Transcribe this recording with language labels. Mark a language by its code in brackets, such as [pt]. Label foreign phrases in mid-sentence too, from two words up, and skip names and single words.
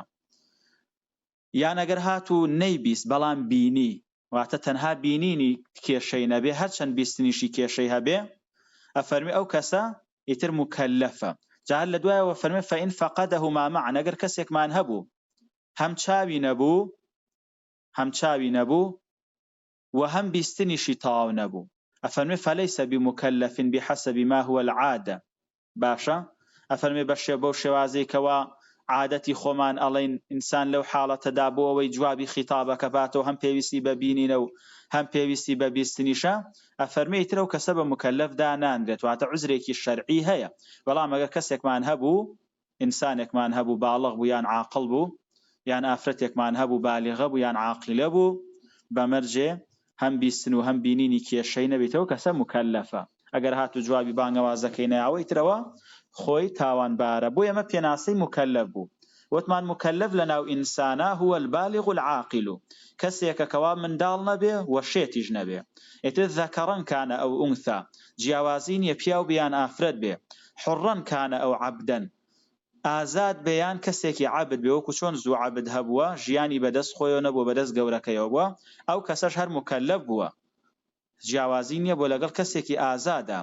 [ckb] یان ئەگەر هاتوو نەیبیست بەڵام بینی واتە تەنها بینینی کێشەی نەبێ هەرچەند بیستنیشی کێشەی هەبێ ئەفەرمی ئەو کەسە ئیتر مکەلەفە. جا لە دوایەوە فەرمێ [ar] فەئین فەقەدەهما معا [ckb] ئەگەر کەسێکمان هەبوو هەم چاوی نەبوو و هەم بیستنیشی تەواو نەبوو ئەفەرمێ [ar] فەلەیسە بمکەلەف بحەسەب ما هو العادە. [ckb] باشە ئەفەرمێ بەو شێوازەیەکەوە عادەتی خۆمان ئەڵێن ئینسان لەو حاڵەتەدا بۆ ئەوەی جوابی خیتابەکە باتەوە هەم پێویستی بە بینینە و هەم پێویستی بە بیستنیشە ئەفەرمێ ئیترە و کەسە بە مکەلەفدا نانرێت واتە عوزرێکی شەرعی هەیە. بەڵام ئەگەر کەسێکمان هەبوو ئینسانێکمان هەبوو باڵغ بوو یان عاقڵ بوو یان ئافرەتێکمان هەبوو بالغە بوو یان عاقلە بوو بەمەرجێ هەم بیستن و هەم بینینی کێشەی نەبێتەوە کەسە مکەلەفە. ئەگەر هاتوو جوابی بانگەوازەکەی نەیاوە ئیترەوە خۆی تاوانبارە. بۆ ئێمە پێناسەی مکەلەف بوو وتمان مکەلەف لەناو ئینسانە [ar] هو البالغ العاقل [ckb] کەسێکە کەوا منداڵ نەبێ و شێتیش نەبێ ئیتر [ar] ذەکەڕەن کانە ئەو ئونثا [ckb] جیاوازی نیە پیاو بیان ئافرەت بێ [ar] حڕەن کانە ئەو عەبدەن [ckb] ئازاد بەیان کەسێکی عەبد بێ وەکو چۆن زوو عەبد هەبووە ژیانی بەدەست خۆیەوە نەبووە بەدەست گەورەکەیەوە بووە ئەو کەسەش هەر مکەلەف بووە جیاوازی نییە بۆ لەگەڵ کەسێکی ئازادە.